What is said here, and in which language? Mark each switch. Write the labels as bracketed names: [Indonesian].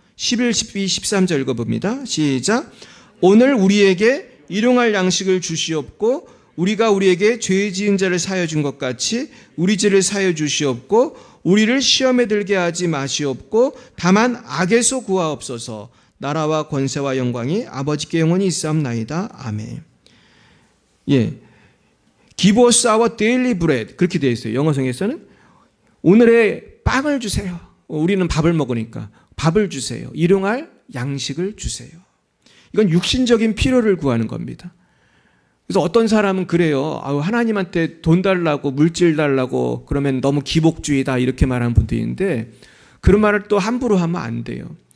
[Korean] 11, 12, 13절 읽어봅니다. 시작. 오늘 우리에게 일용할 양식을 주시옵고 우리가 우리에게 죄 지은 자를 사하여 준 것 같이 우리 죄를 사하여 주시옵고 우리를 시험에 들게 하지 마시옵고 다만 악에서 구하옵소서. 나라와 권세와 영광이 아버지께 영원히 있사옵나이다. 아멘. 예, [English] Give us our daily bread, [Korean] 그렇게 되어 있어요. 영어성에서는 오늘의 빵을 주세요. 우리는 밥을 먹으니까 밥을 주세요. 일용할 양식을 주세요. 이건 육신적인 필요를 구하는 겁니다. 그래서 어떤 사람은 그래요. 하나님한테 돈 달라고, 물질 달라고 그러면 너무 기복주의다 이렇게 말하는 분도 있는데 그런 말을 또 함부로 하면 안 돼요.